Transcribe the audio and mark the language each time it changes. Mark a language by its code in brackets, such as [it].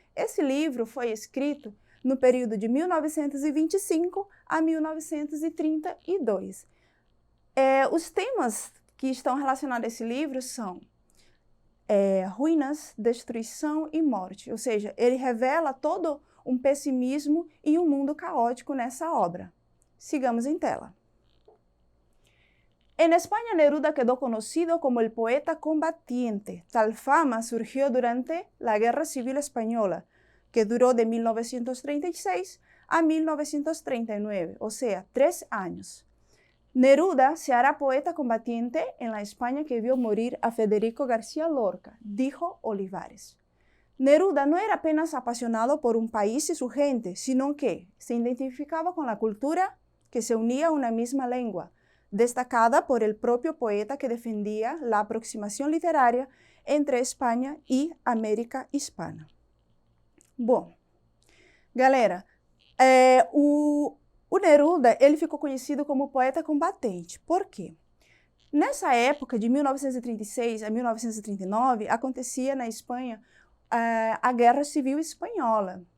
[pt] Esse livro foi escrito no período de 1925 a 1932. Os temas que estão relacionados a esse livro são ruínas, destruição e morte. Ou seja, ele revela todo um pessimismo e um mundo caótico nessa obra. Sigamos em tela. [es] En España, Neruda quedó conocido como el poeta combatiente. Tal fama surgió durante la Guerra Civil Española, que duró de 1936 a 1939, o sea, 3 años. Neruda se hará poeta combatiente en la España que vio morir a Federico García Lorca, dijo Olivares. Neruda no era apenas apasionado por un país y su gente, sino que se identificaba con la cultura que se unía a una misma lengua, destacada por el propio poeta que defendía la aproximación literaria entre Espanha e América Hispana. [pt] Bom, galera, o Neruda ele ficou conhecido como poeta combatente. Por quê? Nessa época, de 1936 a 1939, acontecia na Espanha a Guerra Civil Espanhola.